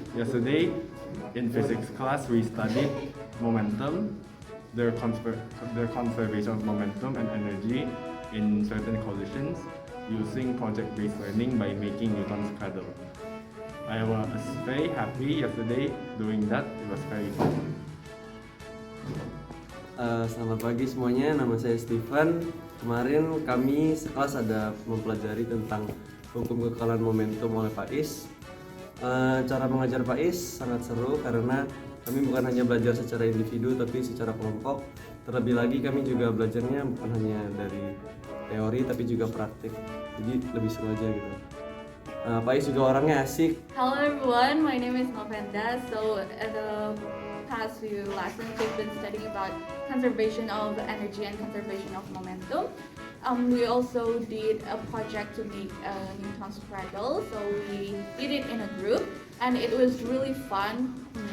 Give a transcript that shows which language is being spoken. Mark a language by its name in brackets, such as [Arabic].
[English] Yesterday, in physics class, we studied momentum, the conservation of momentum and energy in certain collisions using project-based learning by making Newton's Cradle. I was very happy yesterday doing that. It was very fun. [Indonesian] Selamat pagi semuanya, nama saya Steven. Kemarin kami sekelas ada mempelajari tentang hukum kekekalan momentum oleh Pak Is. Cara mengajar Pak Is sangat seru karena kami bukan hanya belajar secara individu tapi secara kelompok. Terlebih lagi kami juga belajarnya bukan hanya dari teori tapi juga praktik. Jadi lebih seru aja gitu. Pak Is juga orangnya asik. [English] Hello everyone, my name is Novenda. So at the past few lessons we've been studying about conservation of energy and conservation of momentum. We also did a project to make a Newton's Cradle. So we did it in a group and it was really fun.